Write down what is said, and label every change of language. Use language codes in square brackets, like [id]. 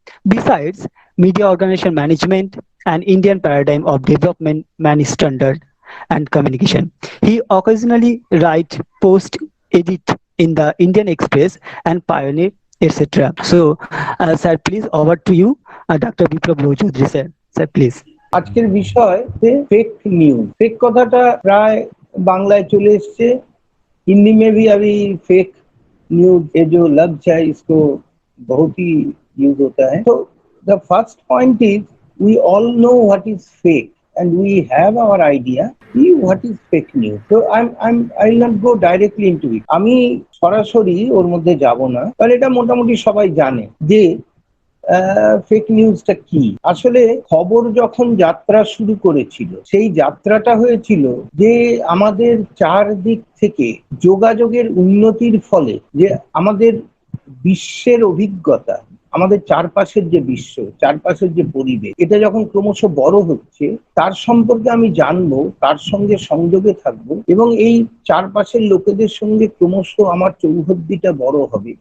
[en] Besides, Media Organization Management and Indian Paradigm of Development Standard and Communication. He occasionally writes post-edit in the Indian Express and Pioneer, etc. So, sir, please over to you, Dr. Biplab Lohu Chaudhary, sir. Sir, please. [bn] আজকের বিষয় fake news. Fake কথাটা প্রায় বাংলায় চলে এসেছে। [hi] हिंदी में भी अभी फेक न्यूज ये जो लफ्ज है इसको बहुत ही यूज होता है। [en] तो the first point is we all know what is fake and we have our idea what is fake news. So I'll not go directly into it. [bn] আমি সরাসরি ওর মধ্যে যাব না, কারণ এটা মোটামুটি সবাই জানে যে ফেক নিউজটা কি। আসলে খবর যখন যাত্রা শুরু করেছিল, সেই যাত্রাটা হয়েছিল যে আমাদের চারদিক থেকে যোগাযোগের উন্নতির ফলে যে আমাদের বিশ্বের অভিজ্ঞতা, আমাদের চারপাশের যে বিশ্ব, চারপাশের যে পরিবেশ, এটা যখন ক্রমশ বড় হচ্ছে, তার সম্পর্কে আমি জানবো, তার সঙ্গে সংযোগে থাকবো এবং এই চারপাশের লোকেদের সঙ্গে ক্রমশ আমার চৌহদ্দিটা বড় হবে।